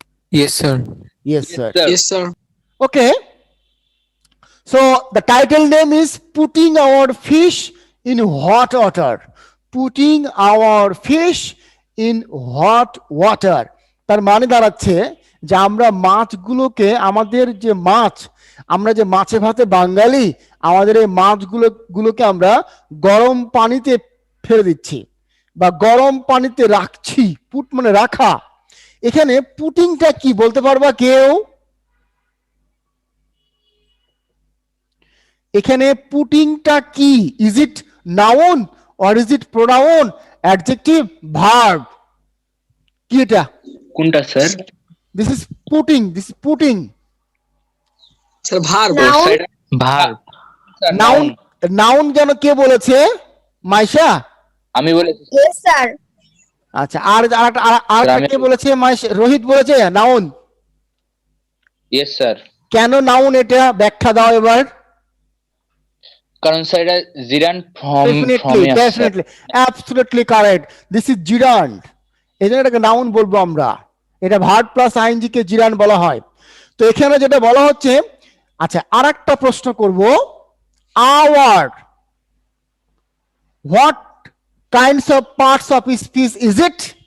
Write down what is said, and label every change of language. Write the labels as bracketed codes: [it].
[en] Yes, sir. Yes, sir. Yes, sir. Okay. So the title name is Putting Our Fish in Hot Water. Putting our fish in hot water. [bn] তার মানে দাঁড়াচ্ছে যে আমরা মাছগুলোকে, আমাদের যে মাছ, আমরা যে মাছে ভাতে বাঙালি, আমাদের এই মাছগুলোকে আমরা গরম পানিতে ফেলে দিচ্ছি বা গরম পানিতে রাখছি। পুট মানে রাখা। এখানে পুটিংটা কি বলতে পারবা কেউ? এখানে পুটিংটা কি? [en] Is it noun or is it pronoun, adjective, verb? [bn] কি এটা? কোনটা sir? [en] This is putting. This is putting. [bn] Sir verb. [en] Verb. Noun. [bn] Noun যেন কে বলেছে? মাইশা? আমি বলেছি। [en] Yes sir. [bn] আচ্ছা, আর কে বলেছে? মাইশা, রোহিত বলেছে নাউন। [en] Yes sir. [bn] কেন নাউন এটা ব্যাখ্যা দাও এবার। কারণ স্যার এটা জিরান্ড form [en] definitely absolutely correct. This is [bn] জিরান্ড, এজন্য এটাকে নাউন বলবো আমরা। এটা ভার্ব প্লাস আইএনজি কে জিরান্ড বলা হয়। তো এখানে যেটা বলা হচ্ছে, আচ্ছা আরেকটা প্রশ্ন করব, [en] our what kinds of parts of speech is it?